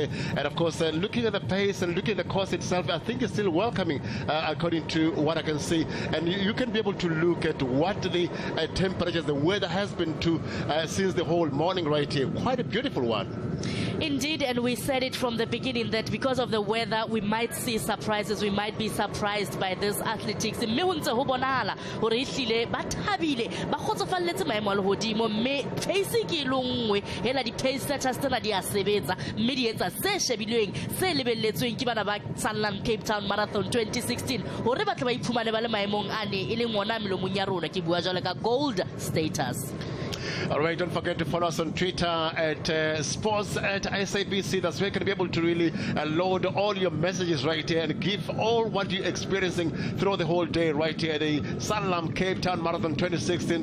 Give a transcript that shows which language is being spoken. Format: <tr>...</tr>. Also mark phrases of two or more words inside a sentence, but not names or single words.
<en>And of course, looking at the pace and looking at the course itself, I think it's still welcoming, according to what I can see. And you can be able to look at what the temperatures, the weather has been to since the whole morning right here. Quite a beautiful one. Indeed, and we said it from the beginning that because of the weather, we might see surprises. We might be surprised by this athletics.</en> <st>Mme ho ntse ho bonahala hore ehlile ba thabile ba kgotsofalletse maemo a lehodimo mme pace ke longwe hela di</st> <en>pace setters</en> <st>tsena di a sebetsa mme di etsa se shebilweng se lebelletsweng ke bana ba Sanlam Cape Town Marathon 2016 hore ba tla ba iphumane ba le maemong ane e leng ona melomong ya rona ke bua jalo ka</st> <en>gold status. All right, don't forget to follow us on Twitter at sports at SABC. That's where you're going to be able to really load all your messages right here and give all what you're experiencing throughout the whole day right here at the Sanlam Cape Town Marathon 2016.</en>